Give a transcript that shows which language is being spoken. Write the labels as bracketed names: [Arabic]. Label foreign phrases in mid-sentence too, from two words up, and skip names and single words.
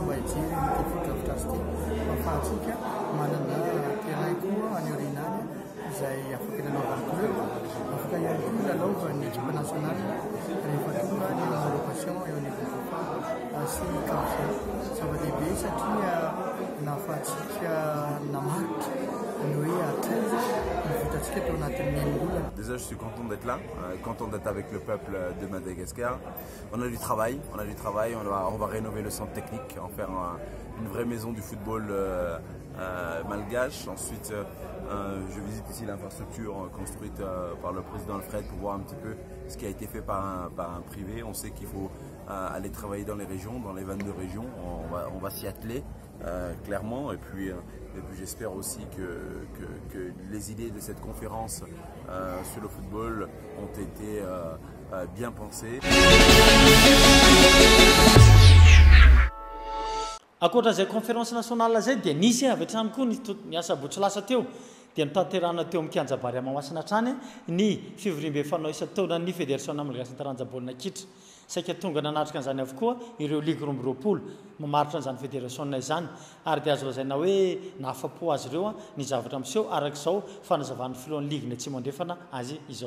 [Malagasy] mba hijery ny fotodrafitrasa ty ahafahantsika manana terrain koa any aorinany izay afaka ilalaovan'ny club afaka ihany koa ilalaovan'ny [French] équipe nationale [Malagasy] rehefa tonga ny homologation eo anivon'ny FIFA sy CAF zava-dehibe satria nahafahantsika namaritra ny hoe atraiza ny vitantsika teo anatin'ny olona. [French] Déjà, je suis content d'être là, content d'être avec le peuple de Madagascar. On a du travail, on va rénover le centre technique, en faire une vraie maison du football malgache. Ensuite, je visite ici l'infrastructure construite par le président Alfred pour voir un petit peu ce qui a été fait par un privé. On sait qu'il faut aller travailler dans les régions, dans les 22 régions. On va s'y atteler clairement. Et puis j'espère aussi que les idées de cette conférence sur le football ont été bien pensées. [Malagasy] Akoatran'izay [French] conférence nationale [Malagasy] zay dia nisy avy hatrany koa ny asabotsy lasa teo dia nitanterahana teo amin'ny kianja Bary Mahamasina hatrany ny fivoriam-be fanao isan-taona ny fédération malagasy ny taranja baolina kitra. Saika tonga nanatrika an'izany avokoa ireo ligue roa amby roapolo mamaritra an'izany fédération izany ary dia azo lazaina hoe nahafapo azy ireo ny zavatra miseho arak'izao fanazavana filohan'ny ligue ny tsy mandrefana azy izao.